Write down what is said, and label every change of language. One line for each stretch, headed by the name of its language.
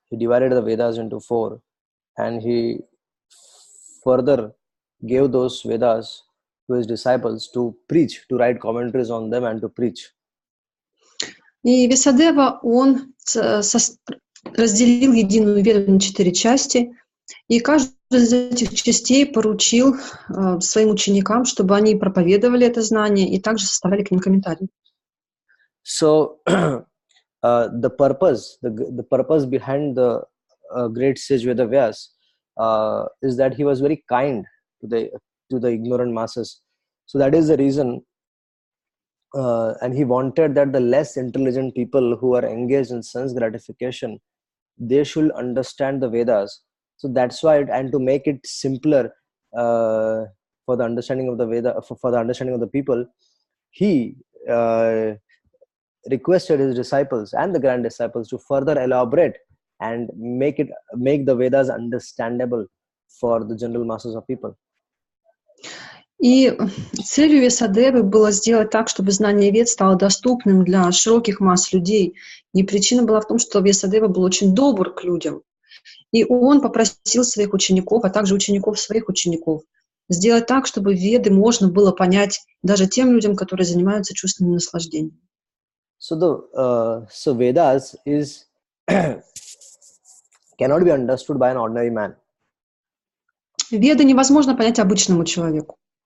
English: He divided the Vedas into 4, and he further gave those Vedas to his disciples to preach, to write commentaries on them and to preach.
Russian: И Вьясадева, он разделил единую Веду на 4 части, и каждую из этих частей поручил своим ученикам, чтобы они проповедовали это знание и также составляли к ним комментарии.
English: So the purpose behind the great sage Veda Vyas is that he was very kind to the ignorant masses. So that is the reason, and he wanted that the less intelligent people who are engaged in sense gratification, they should understand the Vedas. So that's why, and to make it simpler for the understanding of the Veda, for the understanding of the people, he requested his disciples and the grand disciples to further elaborate and make the Vedas understandable for the general masses of people.
Russian: И целью Вьясадевы было сделать так, чтобы знание Вед стало доступным для широких масс людей. И причина была в том, что Вьясадева был очень добр к людям. И он попросил своих учеников, а также учеников своих учеников, сделать так, чтобы Веды можно было понять даже тем людям, которые занимаются чувственным наслаждением.
English: So Vedas cannot be understood by an ordinary man.
Russian: Веды невозможно понять обычному человеку.